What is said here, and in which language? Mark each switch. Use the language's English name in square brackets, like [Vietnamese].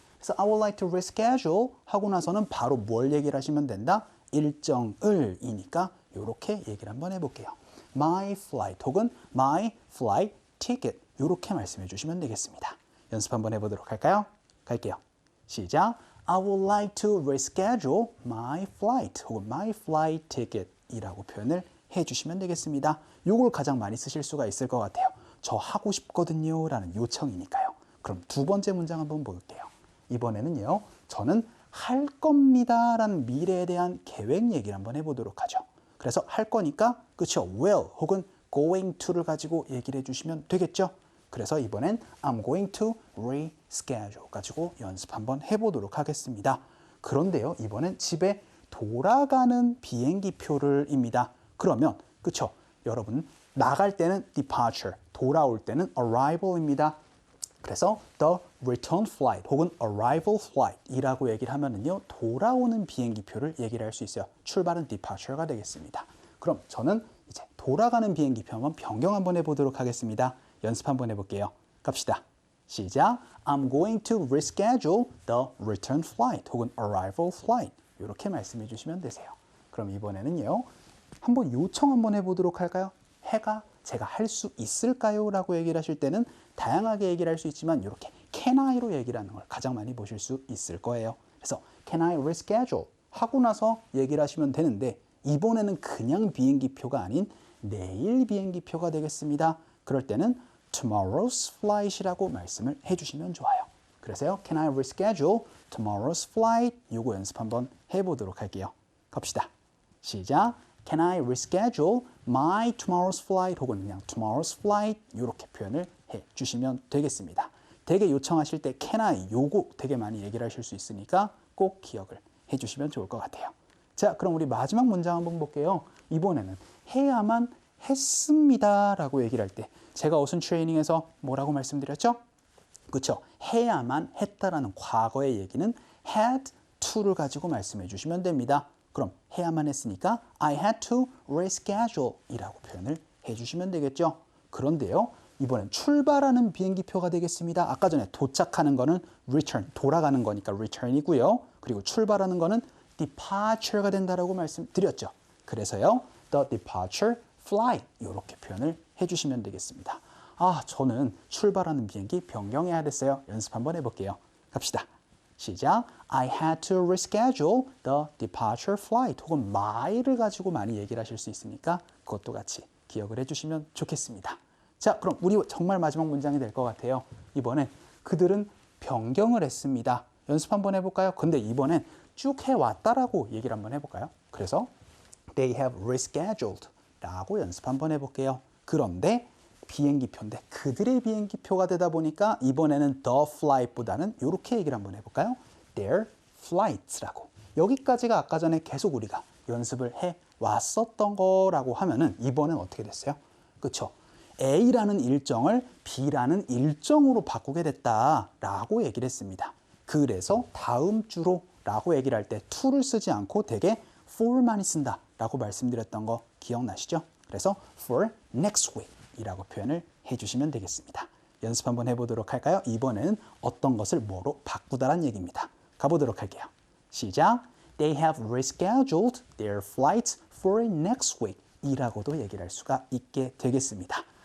[Korean] 그래서 [English] I would like to reschedule [Korean] 하고 나서는 바로 뭘 얘기를 하시면 된다? 일정을 이니까 요렇게 얘기를 한번 해볼게요. [English] My flight [Korean] 혹은 [English] my flight ticket, [Korean] 요렇게 말씀해 주시면 되겠습니다. 연습 한번 해보도록 할까요? 갈게요. 시작. [English] I would like to reschedule my flight 혹은 my flight ticket [Korean] 이라고 표현을 해주시면 되겠습니다. 요걸 가장 많이 쓰실 수가 있을 것 같아요. 저 하고 싶거든요 라는 요청이니까요. 그럼 두 번째 문장 한번 볼게요. 이번에는요, 저는 할 겁니다 라는 미래에 대한 계획 얘기를 한번 해보도록 하죠. 그래서 할 거니까 그쵸, will 혹은 going to를 가지고 얘기를 해주시면 되겠죠. 그래서 이번엔 [English] I'm going to reschedule [Korean] 가지고 연습 한번 해보도록 하겠습니다. 그런데요, 이번엔 집에 돌아가는 비행기 표를입니다. 그러면 그쵸, 여러분 나갈 때는 departure, 돌아올 때는 arrival입니다. 그래서 [English] the return flight [Korean] 혹은 [English] arrival flight [Korean] 이라고 얘기를 하면은요, 돌아오는 비행기 표를 얘기를 할 수 있어요. 출발은 departure가 되겠습니다. 그럼 저는 이제 돌아가는 비행기 표 한번 변경 한번 해보도록 하겠습니다. 연습 한번 해볼게요. 갑시다. 시작. [English] I'm going to reschedule the return flight 혹은 arrival flight, [Korean] 이렇게 말씀해 주시면 되세요. 그럼 이번에는요, 한번 요청 한번 해보도록 할까요? 해가 제가 할 수 있을까요? 라고 얘기를 하실 때는 다양하게 얘기를 할 수 있지만 이렇게 can I로 얘기를 하는 걸 가장 많이 보실 수 있을 거예요. 그래서 [English] can I reschedule [Korean] 하고 나서 얘기를 하시면 되는데, 이번에는 그냥 비행기 표가 아닌 내일 비행기 표가 되겠습니다. 그럴 때는 [English] tomorrow's flight [Korean] 이라고 말씀을 해주시면 좋아요. 그래서요, [English] can I reschedule tomorrow's flight, [Korean] 요거 연습 한번 해보도록 할게요. 갑시다. 시작. [English] Can I reschedule my tomorrow's flight [Korean] 혹은 그냥 [English] tomorrow's flight, [Korean] 이렇게 표현을 해주시면 되겠습니다. 되게 요청하실 때 can I, 요거 되게 많이 얘기를 하실 수 있으니까 꼭 기억을 해주시면 좋을 것 같아요. 자, 그럼 우리 마지막 문장 한번 볼게요. 이번에는 해야만 했습니다 라고 얘기를 할 때 제가 어순 트레이닝에서 뭐라고 말씀드렸죠? 그렇죠? 해야만 했다라는 과거의 얘기는 had to를 가지고 말씀해 주시면 됩니다. 그럼 해야만 했으니까 [English] I had to reschedule [Korean] 이라고 표현을 해주시면 되겠죠. 그런데요, 이번엔 출발하는 비행기 표가 되겠습니다. 아까 전에 도착하는 거는 return, 돌아가는 거니까 return이고요. 그리고 출발하는 거는 departure가 된다라고 말씀드렸죠. 그래서요, [English] the departure flight, [Korean] 이렇게 표현을 해주시면 되겠습니다. 저는 출발하는 비행기 변경해야 됐어요. 연습 한번 해볼게요. 갑시다. 시작. [English] I had to reschedule the departure flight. [Korean] 혹은 my를 가지고 많이 얘기를 하실 수 있으니까 그것도 같이 기억을 해주시면 좋겠습니다. 자, 그럼 우리 정말 마지막 문장이 될 것 같아요. 이번엔 그들은 변경을 했습니다. 연습 한번 해볼까요? 근데 이번엔 쭉 해왔다라고 얘기를 한번 해볼까요? 그래서 [English] They have rescheduled [Korean] 라고 연습 한번 해볼게요. 그런데 비행기표인데 그들의 비행기표가 되다 보니까 이번에는 the flight보다는 이렇게 얘기를 한번 해볼까요? [English] Their flights라고. [Korean] 여기까지가 아까 전에 계속 우리가 연습을 해왔었던 거라고 하면은 이번엔 어떻게 됐어요? 그쵸? A라는 일정을 B라는 일정으로 바꾸게 됐다라고 얘기를 했습니다. 그래서 다음 주로 라고 얘기를 할 때 to를 쓰지 않고 되게 for만이 쓴다 라고 말씀드렸던 거 기억나시죠? 그래서 [English] for next week [Korean] 이라고 표현을 해주시면 되겠습니다. 연습 한번 해보도록 할까요? 이번에는 어떤 것을 뭐로 바꾸다란 얘기입니다. 가보도록 할게요. 시작! [English] They have rescheduled their flights for next week [Korean] 이라고도 얘기를 할 수가 있게 되겠습니다.